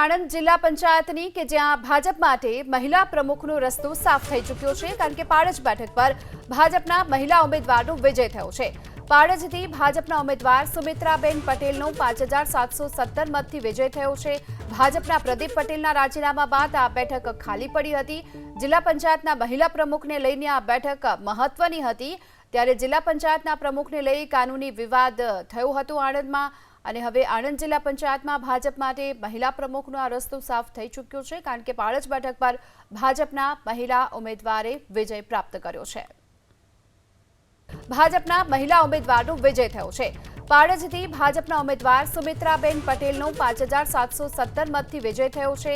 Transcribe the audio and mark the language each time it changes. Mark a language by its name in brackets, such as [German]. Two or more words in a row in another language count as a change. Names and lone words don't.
[Gujarati] આણંદ જિલ્લા પંચાયતની કે જ્યાં ભાજપ માટે મહિલા પ્રમુખનો રસ્તો સાફ થઈ ચૂક્યો છે કારણ કે પાળજ બેઠક પર ભાજપના મહિલા ઉમેદવારનો વિજય થયો છે। પાળજથી ભાજપના ઉમેદવાર સુમિત્રાબેન પટેલનો 5717 મતથી વિજય થયો છે। ભાજપના પ્રદીપ પટેલના રાજીનામા બાદ આ બેઠક ખાલી પડી હતી। જિલ્લા પંચાયતના મહિલા પ્રમુખને લઈને આ બેઠક મહત્વની હતી ત્યારે જિલ્લા પંચાયતના પ્રમુખને લઈ કાનૂની વિવાદ થયો હતો આણંદમાં અને હવે આણંદ જિલ્લા પંચાયતમાં ભાજપ માટે મહિલા પ્રમુખનો આ રસ્તો સાફ થઈ ચૂક્યો છે કારણ કે પાળજ બેઠક પર ભાજપના મહિલા ઉમેદવારે વિજય પ્રાપ્ત કર્યો છે। ભાજપના મહિલા ઉમેદવારનો વિજય થયો છે। પાળજથી ભાજપના ઉમેદવાર સુમિત્રાબેન પટેલનો 5717 मतथी વિજય થયો છે।